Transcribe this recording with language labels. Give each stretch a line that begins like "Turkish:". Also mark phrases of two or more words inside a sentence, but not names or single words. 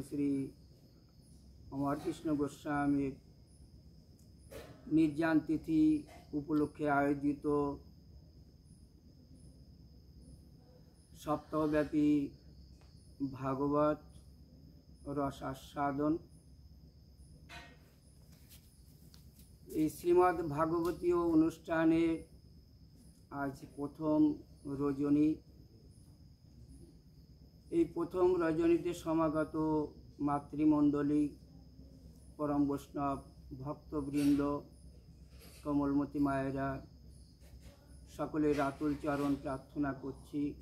Bangla: শ্রী অমর কৃষ্ণ গোস্বামী নির্যাণ তিথি উপলক্ষে আয়োজিত সপ্তাহব্যাপী ভাগবত রস আস্বাদন। এই শ্রীমদ্ ভাগবতীয় অনুষ্ঠানে আজ প্রথম রজনী। এই প্রথম রজনীতে সমাগত মাতৃমণ্ডলী, পরম বৈষ্ণব ভক্তবৃন্দ, কমলমতি মায়েরা, সকলের আতুল চরণ প্রার্থনা করছি।